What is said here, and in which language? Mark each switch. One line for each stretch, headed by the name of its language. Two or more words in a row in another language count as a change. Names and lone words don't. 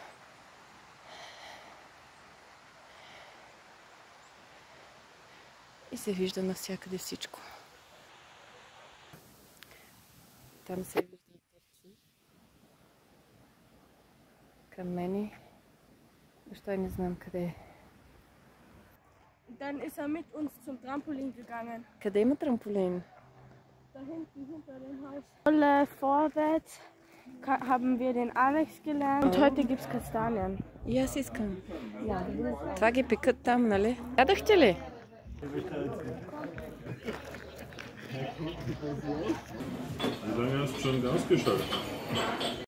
Bulgarian: И се вижда навсякъде всичко. Там се вижда и търчи. Към мене. Въобще не знам къде е.
German: Dann ist er mit uns zum Trampolin gegangen.
Bulgarian: Къде има трамполин?
German: Da hinten hinter dem Haus. Vorwärts haben wir den Alex gelernt. Und heute gibt es Kastanien.
Bulgarian: И аз искам.
German: Ja.
Bulgarian: Това ги пекат там, нали? Ядахте ли?
German: Wie lange hast du schon ausgeschaltet?